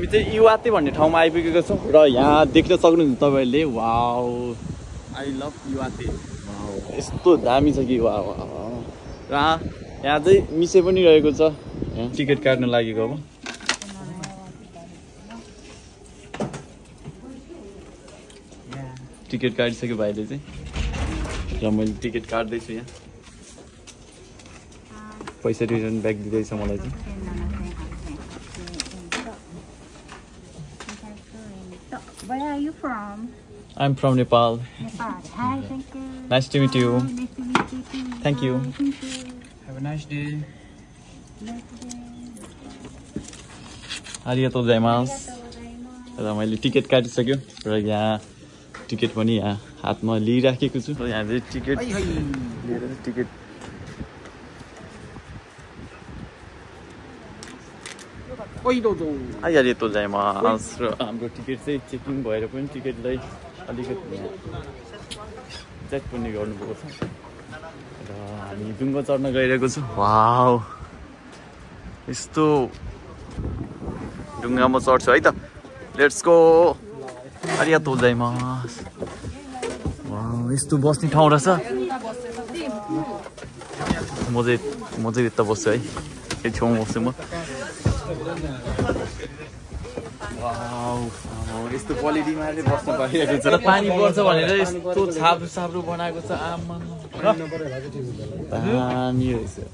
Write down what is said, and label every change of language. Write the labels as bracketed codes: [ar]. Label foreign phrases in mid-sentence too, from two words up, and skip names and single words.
[ne] चाहिँ इवाते भन्ने ठाउँमा आइपुगेको छौँ र यहाँ देख्न सक्नुहुन्छ तपाईँहरूले [en] wow I love [ne] इवाते यस्तो दामी छ कि वाउ र यहाँ चाहिँ मिसे पनि रहेको छ टिकट काट्न लागेको अब टिकट काटिसक्यो भाइले चाहिँ र मैले टिकट काट्दैछु यहाँ पैसा [en] return back [ne] दिँदैछ मलाई चाहिँ [en] Where are you from? I'm from Nepal. Nepal. Hi, thank you. Nice to meet you. Nice to meet you too. Thank you. Thank you. Have a nice day. [ja] ありがとうございます. [ne] र मैले टिकट काटिसक्यो र यहाँ टिकट पनि यहाँ हातमा लिइराखेको छु र यहाँ चाहिँ टिकट लिएर टिकट [ja] ありがとうございます [ne] र हाम्रो टिकट चाहिँ चेकिङ भएर पनि टिकटलाई अलिकति चेक पनि गर्नुभएको छ र हामी डुङ्गा चढ्न गइरहेको छु वाउ यस्तो डुङ्गामा चढ्छु है त [en] let's go [ja] ありがとうございます [ne] वाउ यस्तो बस्ने ठाउँ रहेछ म चाहिँ यता बस्छु है यो छेउमा बस्छु म यस्तो क्वालिटीमा चाहिँ बस्नु पाइरहेको छ र पानी पर्छ भनेर यस्तो छाप्रो छाप्रो बनाएको छ आमा दामी रहेछ